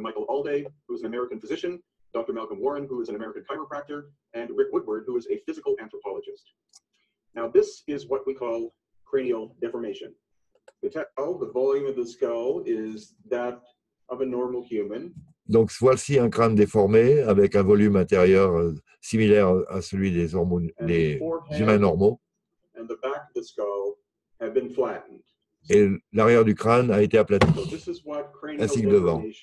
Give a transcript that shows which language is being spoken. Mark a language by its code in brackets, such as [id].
[en] Michael Alday, who is an American physician, Dr. Malcolm Warren, who is an American chiropractor, and Rick Woodward, who is a physical anthropologist. Now, this is what we call cranial deformation. The volume of the skull is that of a normal human. [fr] Donc, voici un crâne déformé avec un volume intérieur similaire à celui des humains normaux. [en] And the back of the skull have been flattened. [fr] Et l'arrière du crâne a été aplati, ainsi que devant.